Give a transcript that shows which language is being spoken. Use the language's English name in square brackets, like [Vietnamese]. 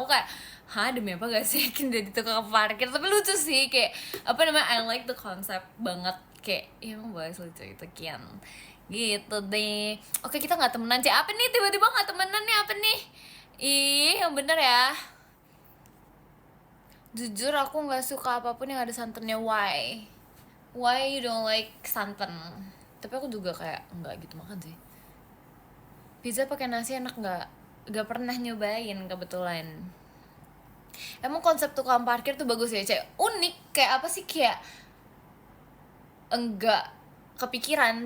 [Indonesian] Aku kayak, demi apa gak sih Ekin jadi tukang parkir? Tapi lucu sih, kayak apa namanya, [English] I like the concept [Indonesian] banget. Kayak, emang bahas lucu itu Kian. Gitu deh. Oke, kita gak temenan. Apa nih, tiba-tiba gak temenan nih, apa nih? Yang bener ya. Jujur aku gak suka apapun yang ada santannya. [English] Why you don't like santan? [Indonesian] Tapi aku juga kayak nggak gitu makan sih. Pizza pakai nasi enak nggak? Gak pernah nyobain kebetulan. Emang konsep tukang parkir tuh bagus ya, Cek? Unik, kayak apa sih, kayak enggak kepikiran.